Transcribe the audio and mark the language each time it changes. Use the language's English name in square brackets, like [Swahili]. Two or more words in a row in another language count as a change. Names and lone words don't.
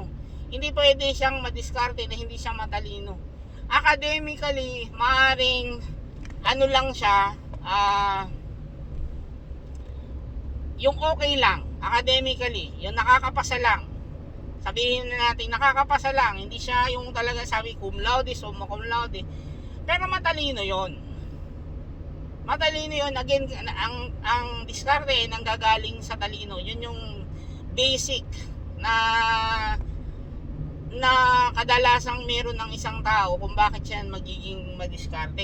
[Filipino] Hindi pwede siyang madiskarte na hindi siya matalino. Academically, maaring lang siya, yung okay lang academically, yung nakakapasa lang. Sabihin na natin nakakapasa lang, hindi siya yung talaga sabi [Latin] cum laude, summa cum laude. [Filipino] Pero matalino yon. Matalino yon. Again, ang diskarte ay nanggagaling sa talino. Yun yung basic na na kadalasang meron ng isang tao kung bakit siya magiging madiskarte.